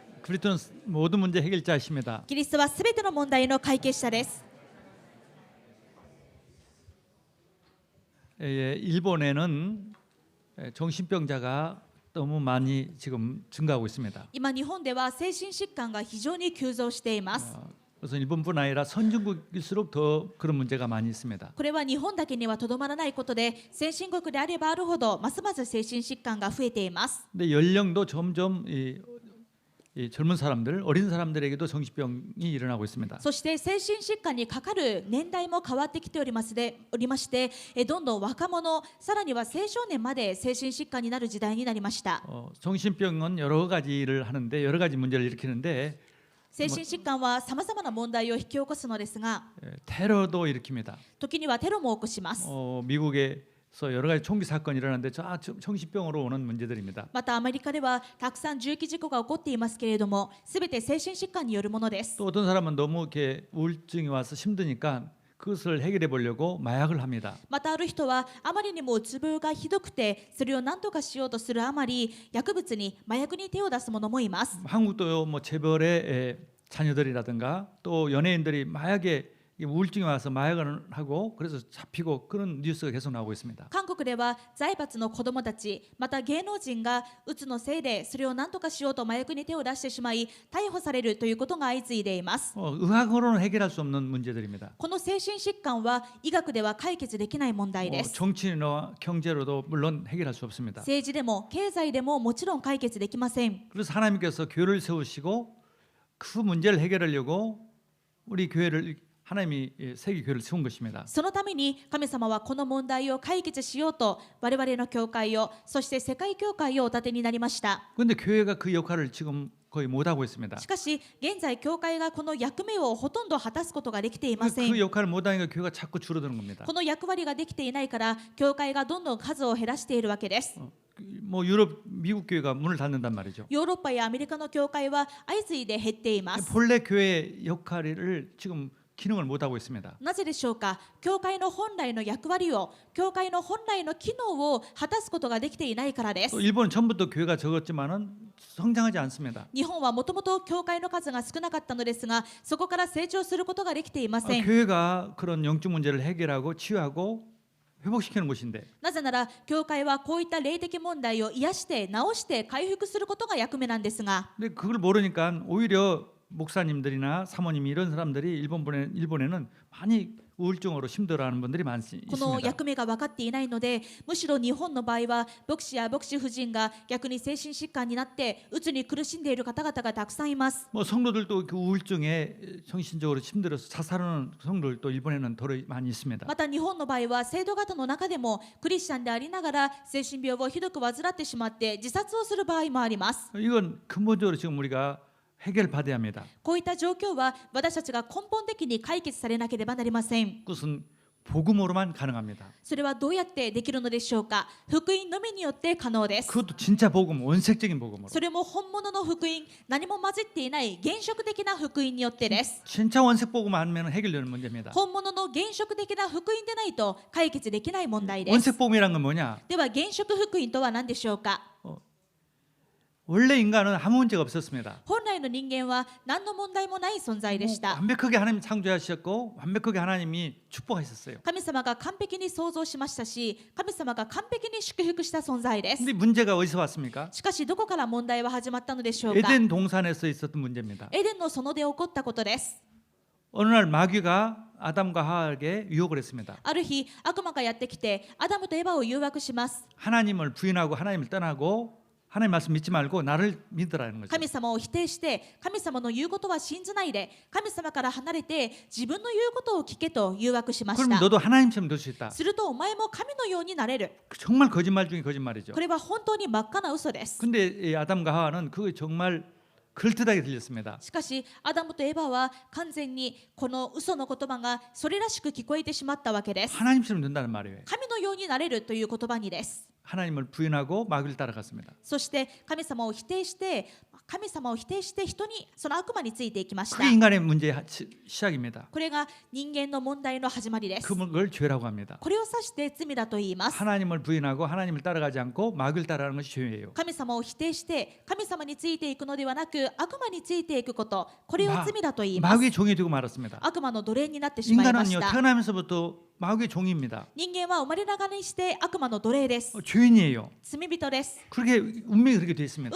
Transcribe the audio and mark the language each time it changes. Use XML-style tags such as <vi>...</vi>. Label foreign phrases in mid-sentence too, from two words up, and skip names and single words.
<ko>그리스도는 모든 문제 해결자이십니다.</ko> <ja>キリストはすべての問題の解決者です。</ja> <ko>일본에는 정신병자가 너무 많이 지금 증가하고 있습니다.</ko> <ja>今日本では精神疾患が非常に急増しています。</ja> <ko>그래서 일본뿐 아니라 선진국일수록 더 그런 문제가 많이 있습니다.</ko> <ja>これは日本だけにはとどまらないことで、先進国であればあるほどますます精神疾患が増えています。</ja> <ko>근데 연령도 점점 이 젊은 사람들, 어린 사람들에게도 정신병이 일어나고 있습니다.</ko> <ja>そして精神疾患にかかる年代も変わってきておりまして、どんどん若者、さらには青少年まで精神疾患になる時代になりました。</ja> <ko>정신병은 여러 가지를 하는데 여러 가지 문제를 일으키는데</ko> <ja>精神疾患はさまざまな問題を引き起こすのですが、</ja> <ko>테러도 일으킵니다.</ko> <ja>時にはテロも起こします。</ja> <ko>미국에서 여러 가지 총기 사건이 일어나는데 정신병으로 오는 문제들입니다.</ko> <ja>またアメリカではたくさん銃撃事故が起こっていますけれども、すべて精神疾患によるものです。</ja> <ko>또 어떤 사람은 너무 이렇게 우울증이 와서 힘드니까 그것을 해결해 보려고 마약을 합니다.</ko> <ja>またある人はあまりにもうつ病がひどくて、それを何とかしようとするあまり薬物に麻薬に手を出す者もいます。</ja> <ko>한국도 뭐 재벌의 자녀들이라든가 또 연예인들이 마약에 우울증이 와서 마약을 하고 그래서 잡히고 그런 뉴스가 계속 나오고 있습니다.</ko> <ja>韓国では財閥の子供たち、また芸能人がうつのせいでそれを何とかしようと麻薬に手を出してしまい逮捕されるということが相次いでいます。</ja> <ko>의학으로는 해결할 수 없는 문제들입니다.</ko> <ja>この精神疾患は医学では解決できない問題です。</ja> <ko>정치나 경제로도 물론 해결할 수 없습니다.</ko> <ja>政治でも経済でももちろん解決できません。</ja> <ko>그래서 하나님께서 교회를 세우시고 그 문제를 해결하려고 우리 교회를 하나님이 세계 교회를 세운 것입니다.</ko> <ja>そのために神様はこの問題を解決しようと我々の教会を、そして世界教会をお立てになりました。</ja> <ko>그런데 교회가 그 역할을 지금 거의 못 하고 있습니다.</ko> <ja>しかし現在教会がこの役目をほとんど果たすことができていません。</ja> <ko>그 역할을 못 하니까 교회가 자꾸 줄어드는 겁니다.</ko> <ja>この役割ができていないから教会がどんどん数を減らしているわけです。</ja> <ko>뭐 유럽, 미국 교회가 문을 닫는단 말이죠.</ko> <ja>ヨーロッパやアメリカの教会は相次いで減っています。</ja> <ko>본래 교회의 역할을 지금 기능을 못 하고 있습니다.</ko> <ja>なぜでしょうか。教会の本来の役割を、教会の本来の機能を果たすことができていないからです。</ja> <ko>또 일본은 전부터 교회가 적었지만은 성장하지 않습니다.</ko> <ja>日本はもともと教会の数が少なかったのですが、そこから成長することができていません。</ja> <ko>교회가 그런 영적 문제를 해결하고 치유하고 회복시키는 곳인데</ko> <ja>なぜなら教会はこういった霊的問題を癒して治して回復することが役目なんですが、</ja> <ko>근데 그걸 모르니까 오히려 목사님들이나 사모님이 이런 사람들이 일본에는 많이 우울증으로 힘들어하는 분들이 많이</ko> <ja>この</ja> <ko>있습니다.</ko> <ja>役目が分かっていないので、むしろ日本の場合は牧師や牧師夫人が逆に精神疾患になってうつに苦しんでいる方々がたくさんいます。</ja> <ko>뭐 성도들도 그 우울증에 정신적으로 힘들어서 자살하는 성도들도 일본에는 더 많이 있습니다.</ko> <ja>また日本の場合は生徒方の中でもクリスチャンでありながら精神病をひどく患ってしまって自殺をする場合もあります。</ja> <ko>이건 근본적으로 지금 우리가 해결받아야 합니다.</ko> <ja>こういった状況は私たちが根本的に解決されなければなりません。</ja> <ko>그것은 복음으로만 가능합니다.</ko> <ja>それはどうやってできるのでしょうか。福音のみによって可能です。</ja> <ko>그것도 진짜 복음, 원색적인 복음으로.</ko> <ja>それも本物の福音、何も混じっていない原色的な福音によってです。</ja> <ko>진짜 원색 복음 아니면 해결되는 문제입니다.</ko> <ja>本物の原色的な福音でないと解決できない問題です。</ja> <ko>원색 복음이란 건 뭐냐?</ko> <ja>では原色福音とは何でしょうか。</ja> <ko>원래 인간은 아무 문제가 없었습니다.</ko> <ja>本来の人間は何の問題もない存在でした。</ja> <ko>완벽하게 하나님 창조하셨고 완벽하게 하나님이 축복하셨어요.</ko> <ja>神様が完璧に創造しましたし、神様が完璧に祝福した存在です。</ja> <ko>근데 문제가 어디서 왔습니까?</ko> <ja>しかしどこから問題は始まったのでしょうか。</ja> <ko>에덴 동산에서 있었던 문제입니다.</ko> <ja>エデンの園で起こったことです。</ja> <ko>어느 날 마귀가 아담과 하와에게 유혹을 했습니다.</ko> <ja>ある日悪魔がやってきてアダムとエバを誘惑します。</ja> <ko>하나님을 부인하고 하나님을 떠나고 하나님 말씀 믿지 말고 나를 믿으라는 거죠.</ko> <ja>神様を否定して神様の言うことは信じないで神様から離れて自分の言うことを聞けと誘惑しまし</ja> <ko>그럼</ko> <ja>た。</ja> <ko>너도 하나님처럼 될 수 있다.</ko> <ja>するとお前も神のようになれる。</ja> <ko>정말 거짓말 중에 거짓말이죠.</ko> <ja>これは本当に真っ赤な嘘です。</ja> <ko>근데 이 아담과 하와는 그게 정말 그럴듯하게 들렸습니다.</ko> <ja>しかしアダムとエバは完全にこの嘘の言葉がそれらしく聞こえてしまったわけです。</ja> <ko>하나님처럼 된다는 말이에요.</ko> <ja>神のようになれるという言葉にです。</ja> <ko>하나님을 부인하고 마귀를 따라갔습니다.</ko> <ja>そして神様を否定して人にその悪魔についていきました。</ja> <ko>그게 인간의 문제의 시작입니다.</ko> <ja>これが人間の問題の始まりです。</ja> <ko>그걸 죄라고 합니다.</ko> <ja>これを指して罪だと言います。</ja> <ko>하나님을 부인하고 하나님을 따라가지 않고 마귀를 따라가는 것이 죄예요.</ko> <ja>神様を否定して神様についていくのではなく悪魔についていくこと、これを罪だと言います。</ja> <ko>마귀의 종이 되고 말았습니다.</ko> <ja>悪魔の奴隷になってしまいまし</ja> <ko>인간은요</ko> <ja>た。</ja> <ko>태어나면서부터 마귀의 종입니다.</ko> <ja>人間は生まれながらにして悪魔の奴隷です。</ja> <ko>죄인이에요.</ko> <ja>罪人です。</ja> <ko>그렇게 운명이 그렇게 되어 있습니다.</ko>